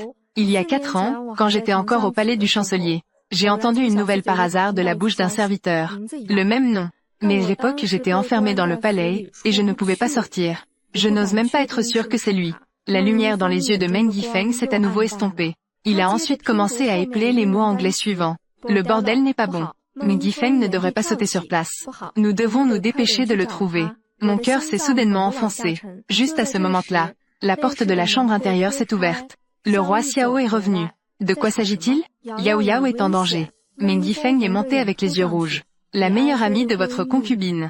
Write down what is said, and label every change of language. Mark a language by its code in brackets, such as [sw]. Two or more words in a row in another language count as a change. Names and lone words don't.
[fr] Il y a 4 ans, quand j'étais encore au palais du chancelier, j'ai entendu une nouvelle par hasard de la bouche d'un serviteur. Le même nom. Mais à l'époque j'étais enfermé dans le palais, et je ne pouvais pas sortir. Je n'ose même pas être sûr que c'est lui. La lumière dans les yeux de Meng Yifeng s'est à nouveau estompée. Il a ensuite commencé à épeler les mots anglais suivants. Le bordel n'est pas bon. Meng Yifeng ne devrait pas sauter sur place. Nous devons nous dépêcher de le trouver. Mon cœur s'est soudainement enfoncé. Juste à ce moment-là, la porte de la chambre intérieure s'est ouverte. Le roi Xiao est revenu. De quoi s'agit-il? Yao Yao est en danger. Meng Yifeng est monté avec les yeux rouges. La meilleure amie de votre concubine.